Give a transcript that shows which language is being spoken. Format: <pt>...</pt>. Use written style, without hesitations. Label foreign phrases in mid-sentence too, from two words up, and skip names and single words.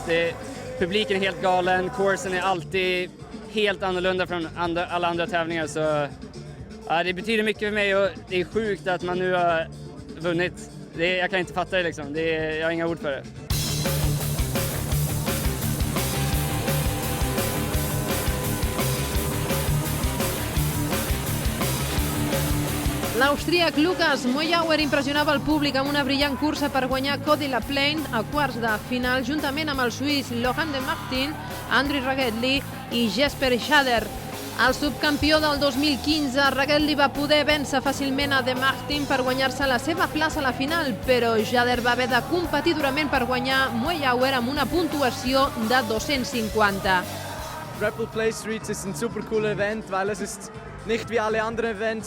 <sv>Publiken är helt galen, coursen är alltid helt annorlunda från alla andra tävlingar, så ja, det betyder mycket för mig och det är sjukt att man nu har vunnit. Jag kan inte fatta det liksom, jag har inga ord för det.</sv> <ca>L'austríac Lucas Moyauer impressionava el públic amb una brillant cursa per guanyar Cody Laplane a quarts de final, juntament amb el suís Lohan de Martin, Andri Ragettli i Jesper Schader. El subcampió del 2015, Ragettli va poder vèncer fàcilment a de Martin per guanyar-se la seva plaça a la final, però Schader va haver de competir durament per guanyar Moyauer amb una puntuació de 250.</ca> <de>Red Bull Play Street ist ein super cooler Event, weil es ist nicht wie alle anderen Events.</de>